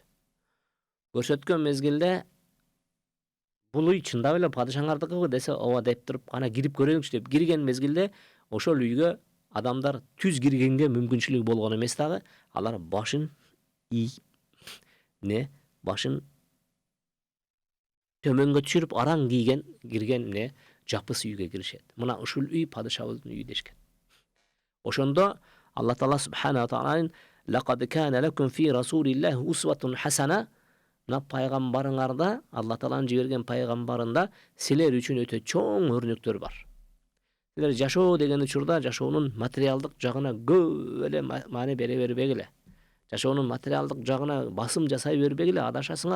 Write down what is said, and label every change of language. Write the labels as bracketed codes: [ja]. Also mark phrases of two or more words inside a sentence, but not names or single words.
[ky] Көрсөткөн мезгилде бул үй чындап эле падышаңардыкыбы десе, ооба деп туруп, кана кирип көрөйүнчү деп кирген мезгилде ошол үйгө адамдар түз киргенге мүмкүнчүлүгү болгон эмес дагы, алар башын төмөнгө түшүрүп араң кирген жапыс үйгө киришет. Мына ушул үй падышабыздын үйү дешкен. Ошондо Алла Таала [ar] субхана ва тааlanын "لقد كان لكم في رسول الله أسوة حسنة" [ky] мына пайгамбарыңарда, Алла Тааланын жиберген пайгамбарында силер үчүн өтө чоң өрнөктөр бар. Силер жашоо деген учурда жашоонун материалдык жагына көп эле маани бере бербегиле. Жашоонун материалдык жагына басым жасай бербегиле, адашасыңар.